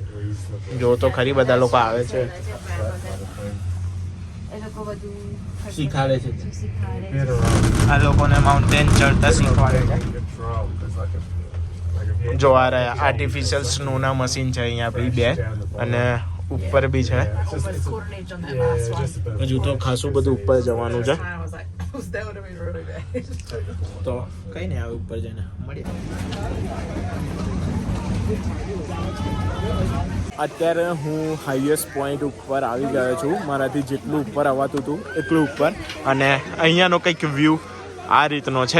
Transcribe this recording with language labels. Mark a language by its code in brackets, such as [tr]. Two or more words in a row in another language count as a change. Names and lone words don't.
[gu] જો તો ખરી બધા લોકો આવે છે, એ લોકો બધું શીખાડે છે. શીખવાડે. આ લોકોને માઉન્ટેન ચડતા શીખવાડે છે. જો આ રહ્યા આર્ટિફિશિયલ સ્નોના મશીન છે અહીંયા બી 2 અને ઉપર બી છે. [en] Almost caught an edge on that last one. Just a bit. [gu] હજુ તો ખાસું બધું ઉપર જવાનું છે. [en] I was like, that would have been really bad. [gu] તો કઈ નહીં આવે ઉપર જઈને મળીએ. અત્યારે હું [en] highest point [gu] ઉપર આવી ગયો છું. મારાથી જેટલું ઉપર આવતું હતું એટલું ઉપર. અને અહીંયાનો કંઈક વ્યૂ આ રીતનો છે.